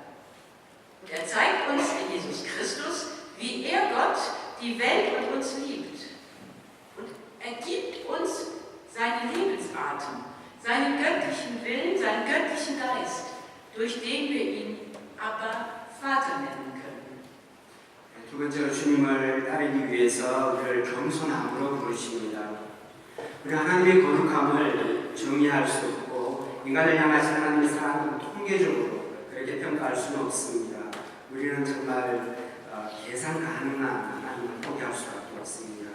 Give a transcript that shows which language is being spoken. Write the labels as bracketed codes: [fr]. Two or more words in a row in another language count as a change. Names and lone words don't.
[de] Und er zeigt uns in Jesus Christus, wie er Gott, die Welt und uns liebt. Und er gibt uns seinen Lebensatem, seinen göttlichen Willen, seinen göttlichen Geist, durch den wir ihn aber Vater nennen können. [ko] 두 번째로 주님을 따르기 위해서 우리를 겸손함으로 부르십니다. 우리 하나님의 거룩함을 정의할 수 없고 인간을 향하신 하나님의 사랑을 통계적으로 그렇게 평가할 수는 없습니다. 우리는 정말 계산 가능한 하나님을 포기할 수밖에 없습니다.